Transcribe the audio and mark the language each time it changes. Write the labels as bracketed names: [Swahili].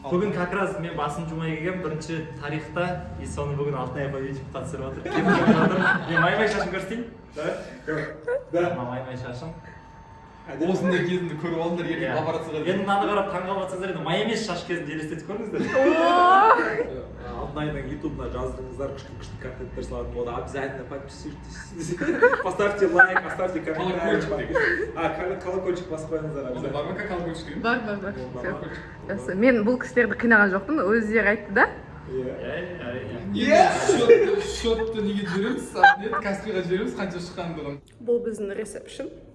[Kazakh] Бүгін [Russian] как раз [Kazakh] мен басым жумай келгем, бірінші тарихта, и соны бүгін Алтынай апай ютубқа түсіріп отыр. Мен май-май шашым көрсетейін? Да. [Russian] Да. [Kazakh] Май-май шашым. осындай кезінде көріп алдыңдар ертең лаборацияға енді мынаны қарап таңғалып жатсаңыздар енді майонез шаш кезінде елестетіп көріңіздер. Алтынайдың ютубына жаздыңыздар, күшті контенттер салатын болады. [Russian] Обязательно подписывайтесь. Поставьте лайк, оставьте комментарий. [Kazakh] Колокольчик басып қойыңыздар. бар ма колокольчик? Бар. Жақсы. Мен бұл кісілерді қинаған жоқпын, өздері айтты да. Счетты неге жібереміз? Каспиға жібереміз, қанша шыққандығын. Бұл біздің ресепшн.